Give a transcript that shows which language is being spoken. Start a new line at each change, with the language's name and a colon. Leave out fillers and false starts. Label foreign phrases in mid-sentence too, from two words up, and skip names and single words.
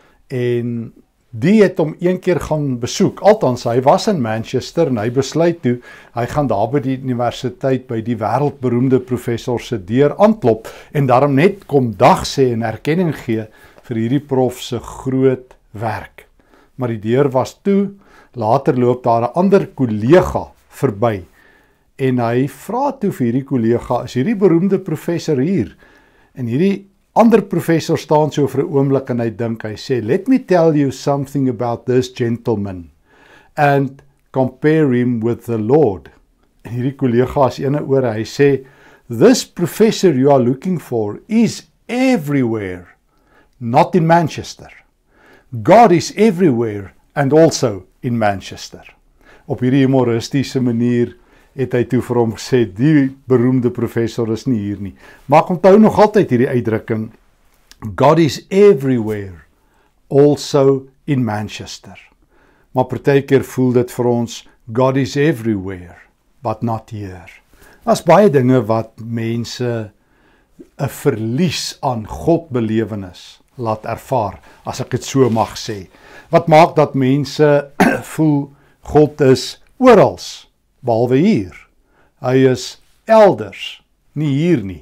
Afrikaans: En die het hom een keer gaan besoek. Althans, hy was in Manchester en hy besluit toe, hy gaan daar by die universiteit by die wêreldberoemde professor se deur aanklop en daarom net kom dag sê en erkenning gee vir hierdie prof se groot werk. Maar die deur was toe, later loop daar 'n ander kollega verby en hy vra toe vir hierdie kollega, is hierdie beroemde professor hier? En hierdie ander professor staan so vir 'n oomblik en hy dink, hy sê,
English: let me tell you something about this gentleman and compare him with the Lord.
Afrikaans: En hierdie kollega is ene ore, hy sê,
English: this professor you are looking for is everywhere, not in Manchester. God is everywhere and also in Manchester.
Afrikaans: Op hierdie humoristiese manier het hy toe vir hom gesê, die beroemde professor is nie hier nie. Maar ek onthou nog altyd hierdie uitdrukking,
English: God is everywhere, also in Manchester.
Afrikaans: Maar partykeer voel dit vir ons,
English: God is everywhere, but not here.
Afrikaans: Daar's baie dinge wat mense 'n verlies aan Godbelewenis laat ervaar, as ek dit so mag sê. Wat maak dat mense voel, God is orals, behalwe hier. Hy is elders, nie hier nie.